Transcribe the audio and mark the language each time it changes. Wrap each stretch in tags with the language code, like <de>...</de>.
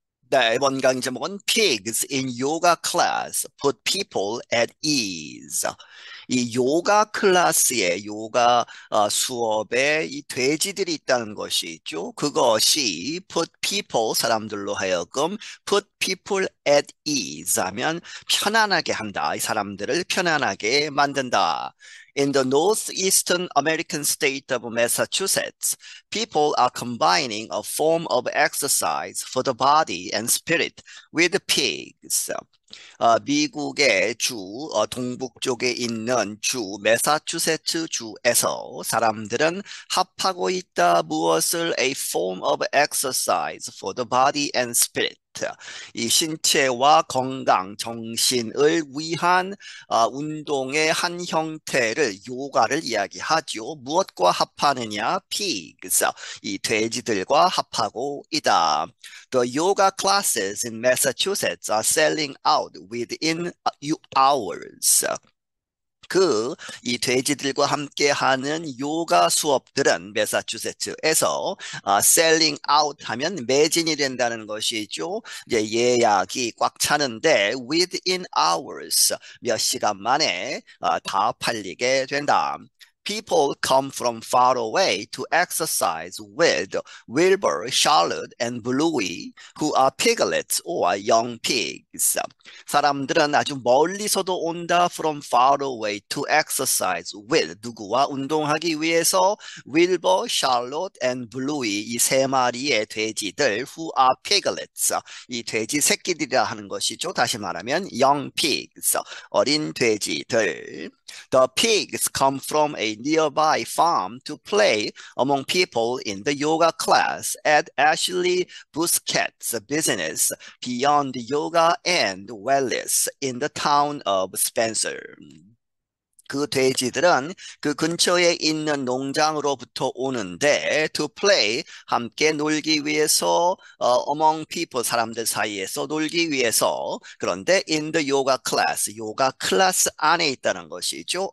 <ko>네, 이번 강의 제목은</ko> <en>Pigs in Yoga Class Put People at Ease.</en> <ko>이 요가 클래스에 요가 수업에 이 돼지들이 있다는 것이 있죠. 그것이</ko> <en>put people</en> <ko>사람들로 하여금</ko> <en>put people at ease</en> <ko>하면 편안하게 한다. 이 사람들을 편안하게 만든다.</ko> <en>In the northeastern American state of Massachusetts, people are combining a form of exercise for the body and spirit with pigs.</en> <ko>미국의 동북 쪽에 있는 매사추세츠 주에서 사람들은 합하고 있다. 무엇을?</ko> <en>A form of exercise for the body and spirit.</en> <ko>이 신체와 건강, 정신을 위한 운동의 한 형태를 요가를 이야기하죠. 무엇과 합하느냐? pigs. 이 돼지들과 합하고 있다.</ko> <en>The yoga classes in Massachusetts are selling out within hours.</en> <ko>이 돼지들과 함께하는 요가 수업들은 매사추세츠에서</ko> <en>selling out</en> <ko>하면 매진이 된다는 것이죠. 이제 예약이 꽉 차는데</ko> <en>within hours</en> <ko>몇 시간 만에 다 팔리게 된다.</ko> <en>People come from far away to exercise with Wilbur, Charlotte, and Bluey, who are piglets or young pigs.</en> <ko>사람들은 아주 멀리서도 온다.</ko> <en>From far away to exercise with</en> <ko>누구와 운동하기 위해서 윌버, 샬롯, and 블루이 이 세 마리의 돼지들</ko> <en>who are piglets</en> <ko>이 돼지 새끼들이라 하는 것이죠. 다시 말하면</ko> <en>young pigs</en> <ko>어린 돼지들.</ko> <en>The pigs come from a nearby farm to play among people in the yoga class at Ashley Busquets' business Beyond Yoga and Wellness in the town of Spencer.</en> <ko>그 돼지들은 그 근처에 있는 농장으로부터 오는데</ko> <en>to play</en> <ko>함께 놀기 위해서</ko> <en>among people</en> <ko>사람들 사이에서 놀기 위해서 그런데</ko> <en>in the yoga class</en> <ko>요가 클래스 안에 있다는 것이죠.</ko>